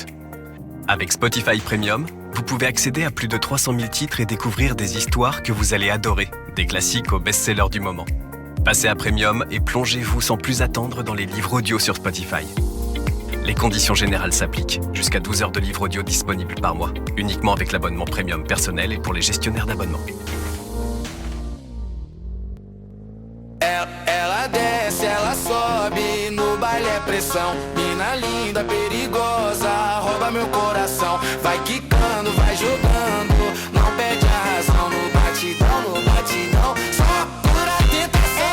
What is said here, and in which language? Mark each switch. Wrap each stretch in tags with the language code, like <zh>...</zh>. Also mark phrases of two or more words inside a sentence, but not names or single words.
<fr>Avec Spotify Premium, vous pouvez accéder à plus de 300 000 titres et découvrir des histoires que vous allez adorer, des classiques aux best-sellers du moment. Passez à Premium et plongez-vous sans plus attendre dans les livres audio sur Spotify. Les conditions générales s'appliquent. Jusqu'à 12 heures de livres audio disponibles par mois, uniquement avec l'abonnement Premium personnel et pour les gestionnaires d'abonnement.</fr> <pt>Ela desce, ela sobe, no baile é pressão. Mina linda, perigosa, rouba meu coração. Vai quicando, vai jogando, não perde a razão. No batidão, só pura tentação.</pt>